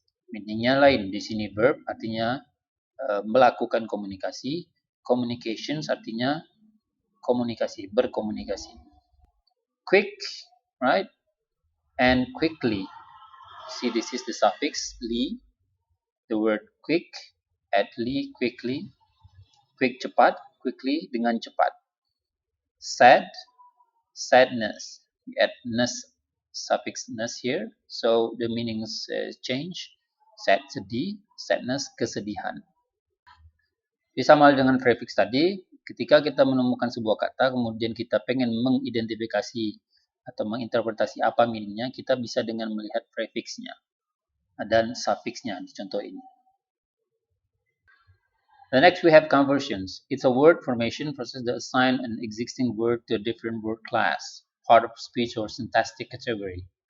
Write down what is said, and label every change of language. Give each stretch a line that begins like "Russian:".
Indonesian: Meaningnya lain. Di sini verb artinya melakukan komunikasi. Communications artinya komunikasi, berkomunikasi.
English: Quick, right? And quickly. See, this is the suffix li. The word quick, at li, quickly.
Indonesian: Quick cepat, quickly dengan cepat.
English: Sad, sadness. We add ness, suffix ness here. So the meanings change. Sad, sedih.
Indonesian: Sadness, kesedihan. Sama dengan prefix tadi, ketika kita menemukan sebuah kata, kemudian kita pengen mengidentifikasi atau menginterpretasi apa meaningnya, kita bisa dengan melihat prefixnya dan suffixnya di contoh ini.
English: The next we have conversions. It's a word formation process that assign an existing word to a different word class, part of speech or syntactic category.